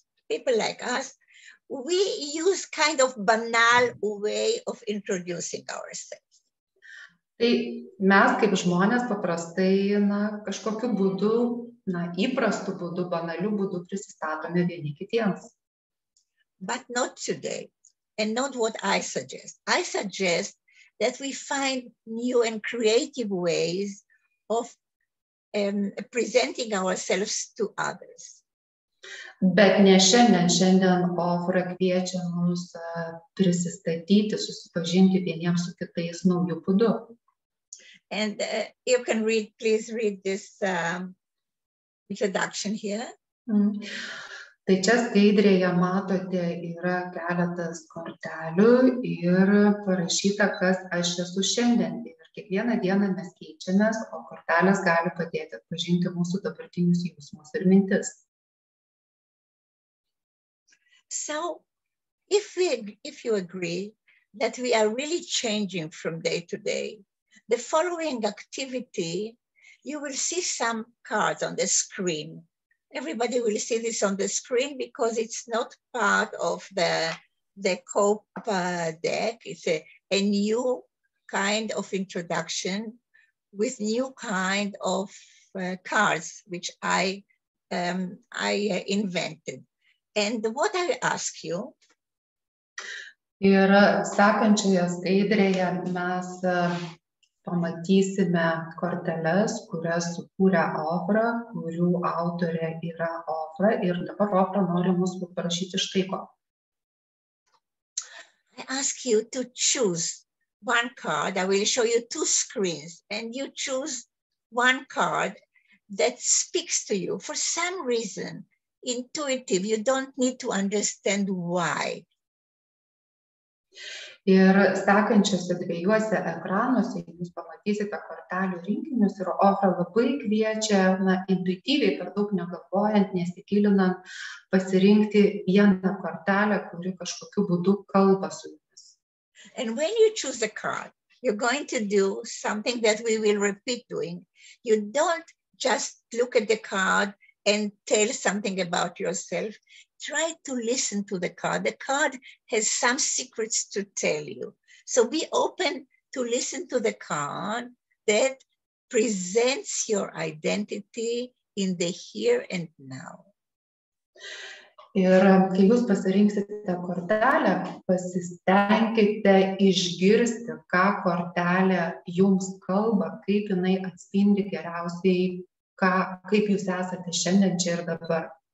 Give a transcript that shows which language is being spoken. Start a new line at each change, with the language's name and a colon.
English: People like us, we use kind of banal way of introducing ourselves.
Lithuanian: Tai mes kaip žmonės paprastai kažkokiu būdu, įprastu būdu, banaliu būdu prisistatome vieni kitiems.
English: But not today, and not what I suggest. I suggest that we find new and creative ways of presenting ourselves to others.
Lithuanian: Bet ne šiandien. Šiandien Ofra kviečia mus prisistatyti, susipažinti vieniems su kitais naujų būdų.
English: And you can please read this introduction here.
Lithuanian: Tai čia skaidrėje matote yra keletas kortelių ir parašyta, kas aš esu šiandien. Ir kiekvieną dieną mes keičiamės, o kortelės gali padėti atpažinti mūsų dabartinius jausmus ir mintis.
English: So, if you agree that we are really changing from day to day, the following activity, you will see some cards on the screen. Everybody will see this on the screen because it's not part of the COPE deck. It's a new kind of introduction with new kind of cards, which I invented. And what I ask you.
Lithuanian: Ir sekančioje skaidrėje mes pamatysime korteles, kurias sukūrė Ofra, kurių autorė yra Ofra. Ir dabar Ofra nori mus paprašyti štai ko.
English: I ask you to choose one card. I will show you two screens, and you choose one card that speaks to you for some reason. Intuitive, you don't need to understand why.
Lithuanian: Ir sekančiose dviejuose ekranuose jūs pamatysite kortelių rinkinius ir Ofra labai kviečia, intuityviai, per daug negalvojant, nesigilinant, pasirinkti vieną kortelę, kuri kažkokiu būdu kalba su jumis.
English: And when you choose a card, you're going to do something that we will repeat doing. You don't just look at the card and tell something about yourself. Try to listen to the card. The card has some secrets to tell you. So be open to listen to the card that presents your identity in the here and now.
Lithuanian: Ir kai jūs pasirinksite kortelę, pasistengkite išgirsti, ką kortelė jums kalba, kaip jinai atspindi geriausiai, kaip jūs esate šiandien čia ir dabar.